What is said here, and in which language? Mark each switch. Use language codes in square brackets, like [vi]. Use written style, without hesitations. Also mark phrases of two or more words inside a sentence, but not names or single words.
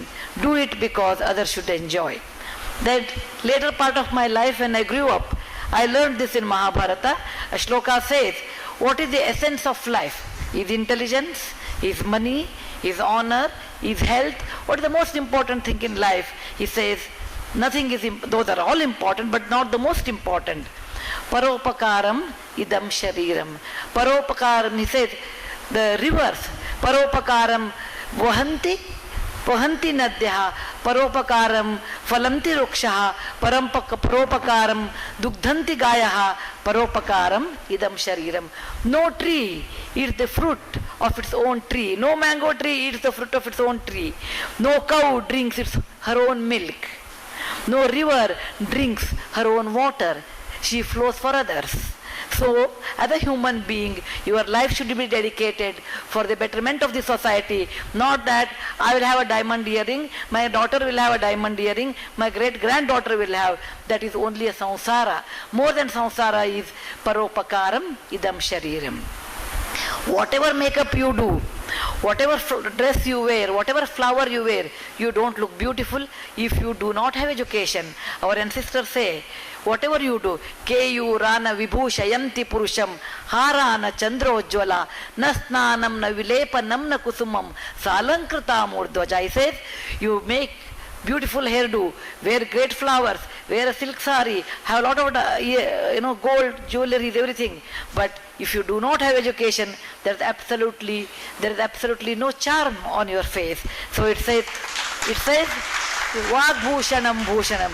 [en] Do it because others should enjoy. That later part of my life when I grew up, I learned this in Mahabharata. A shloka says, what is the essence of life? Is intelligence? Is money? Is honor? Is health? What is the most important thing in life? He says, nothing is, those are all important, but not the most important. [sa] परोपकारम् इदम् शरीरम्. परोपकारम्, [en] he says, the rivers, [sa] परोपकारं वहन्ति नद्यः, परोपकारं फलन्ति वृक्षाः, परोपकारं दुग्धन्ति गावः, परोपकारम् इदं शरीरम्. [en] No tree eats the fruit of its own tree. No mango tree eats the fruit of its own tree. No cow drinks her own milk. No river drinks her own water. She flows for others. So, as a human being, your life should be dedicated for the betterment of the society. Not that I will have a diamond earring, my daughter will have a diamond earring, my great-granddaughter will have. That is only a samsara. More than samsara is [sa] परोपकारम् इदं शरीरम्. [en] Whatever makeup you do, whatever dress you wear, whatever flower you wear, you don't look beautiful if you do not have education. Our ancestors say, whatever you do, [sa] केयूराः न विभूषयन्ति पुरुषं, हाराः न चन्द्रोज्ज्वलाः, न स्नानं न विलेपनं न कुसुमं, नालङ्कृता मूर्धजाः. [en] He says, you make beautiful hairdo, wear great flowers, wear a silk sari, have a lot of gold, jewelry, everything. But if you do not have education, there is absolutely no charm on your face. So it says, [sa] वाग् भूषणं भूषणम्.